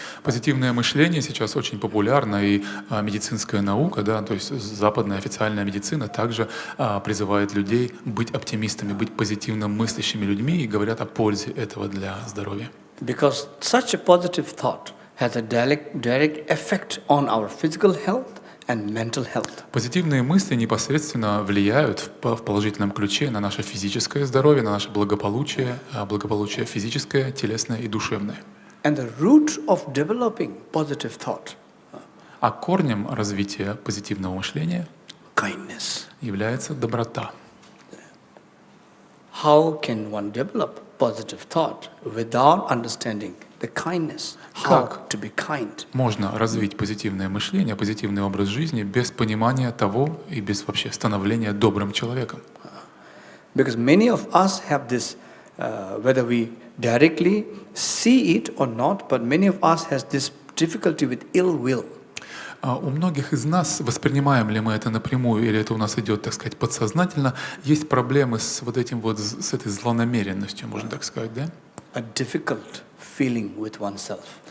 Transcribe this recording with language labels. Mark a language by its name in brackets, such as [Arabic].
[Russian] Позитивное мышление сейчас очень популярно, и медицинская наука, да, то есть западная официальная медицина также призывает людей быть оптимистами, быть позитивно мыслящими людьми и говорят о пользе этого для здоровья. [English] Because such a positive thought has a direct effect on our physical health and mental health. [Russian] Позитивные мысли непосредственно влияют в положительном ключе на наше физическое здоровье, на наше благополучие, благополучие физическое, телесное и душевное. [English] And the root of developing positive thought, [Russian] а корнем развития позитивного мышления [English] kindness. [Russian] Является доброта. [English] How can one develop positive thought without understanding the kindness? How to be kind? [Russian] Можно развить позитивное мышление, позитивный образ жизни без понимания того и без вообще становления добрым человеком. [English] Because many of us have this, whether we directly see it or not, but many of us has this difficulty with ill will. [Russian] У многих из нас, воспринимаем ли мы это напрямую или это у нас идет, так сказать, подсознательно, есть проблемы с вот этим вот, с этой злонамеренностью, можно так сказать, да? [English] A difficult feeling with oneself.